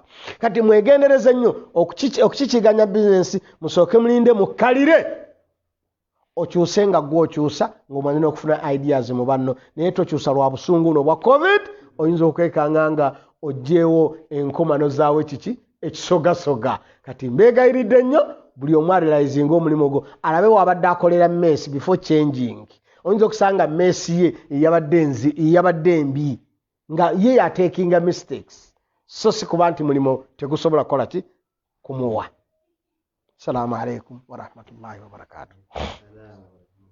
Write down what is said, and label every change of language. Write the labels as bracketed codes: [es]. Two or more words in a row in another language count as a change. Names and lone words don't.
[lg] Kati mwegendereze nnyo okukikiiganya bizinensi musooke mulinde mukkalire okyuse nga gwe okyusa ng'omanyi n'okufuna ideas mu banno naye tokyusa lwa busungu no bwa covid oyinza okwekanga nga oggyeewo enkomano zaawe kiki ekisogasoga. Kati mbeegayiridde nnyo buli omu arealizinga omulimu gwo alabe wabadde akolera mess [en] before changing. [lg] Oyinza okusanga mess ye eyabadde embi nga ye yateekinga mistakes so si kuba nti mulimu tegusobola kukola ki kumuwa. [ar] السلام عليكم ورحمة الله وبركاته.